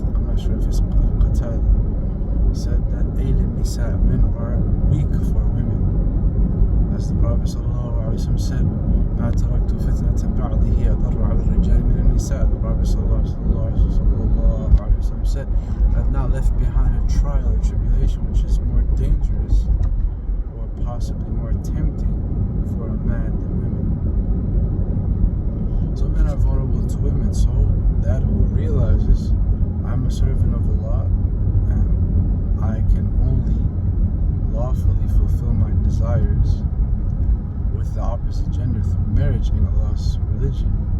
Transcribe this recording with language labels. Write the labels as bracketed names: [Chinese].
[English] Ashraf al-Qatada said that Aylin Nisa, men are weak for women. As the Prophet ﷺ said, [Arabic] ما تركت فتنة بعده أضر على الرجال من النساء. [English] The Prophet ﷺ said, I have not left behind a trial or tribulation which is more dangerous or possibly more tempting for a man than women. So men are vulnerable to women, so that who realizes I'm a servant of Allah and I can only lawfully fulfill my desires with the opposite gender through marriage in Allah's religion.